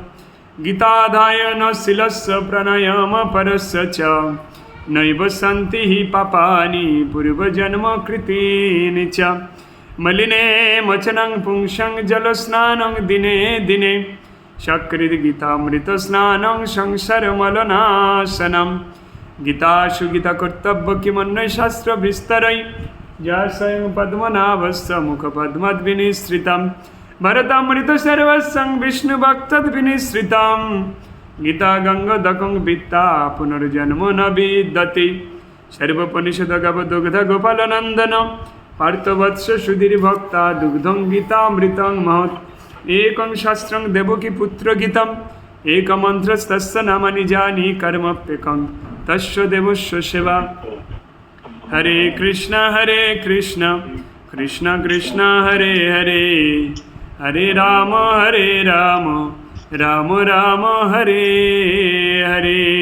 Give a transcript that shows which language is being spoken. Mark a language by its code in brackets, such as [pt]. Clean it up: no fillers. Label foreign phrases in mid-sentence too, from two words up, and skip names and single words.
[sa] গীতাধায় ন শিলস্য প্রণয়মপরস্য চ নৈব সন্তি হি পাপানি পূর্বজন্মকৃতীনি চ। মলিনে মচনং পুংসং জলস্নানং দিনে দিনে সকৃদ গীতামৃত স্নানং সংসারমলনাশনম। গীতাসু গীতা কর্তব্য কিমন্বয় শাস্ত্র বিস্তরৈ যা স্বয়ং পদ্মনাভস্য মুখপদ্মদ্বিনিসৃতম ভরতামৃত সর্বস্বং বিষ্ণু ভক্তদ্বিনিসৃতম। গীতা গঙ্গোদকং বিত্তা পুনর্জন্ম ন বিদ্যতি সর্বোপনিষদগব দুগ্ধ গোপালনন্দন পার্থবৎস সুধীর ভক্তা দুগ্ধং গীতামৃতং মহৎ। একং শাস্ত্রং দেবকী পুত্র গীতম একমন্ত্রস্তস্য নামানি জানি কর্মপ্যকং তস্য দেবস্য সেবা। হরে কৃষ্ণ কৃষ্ণ কৃষ্ণ হরে হরে হরে রাম রাম রাম হরে হরে।